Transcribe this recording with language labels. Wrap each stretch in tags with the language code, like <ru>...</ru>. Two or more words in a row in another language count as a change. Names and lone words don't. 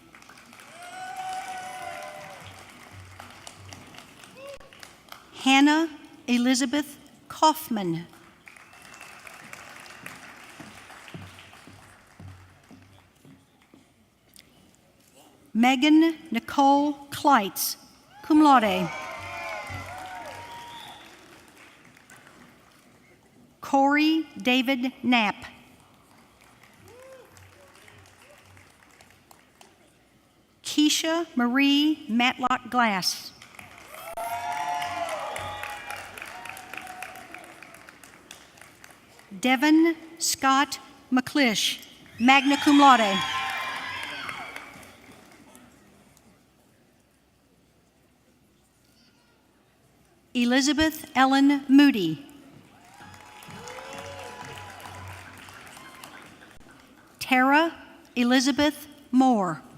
<en>Hannah Elizabeth Kaufman. Megan Nicole Kleitz,</en> <la>cum laude.</la> <en>Corey David Knapp. Keisha Marie Matlock Glass. Devin Scott McClish,</en> <la>magna cum laude.</la> <en>Elizabeth Ellen Moody. Tara Elizabeth Moore.</en>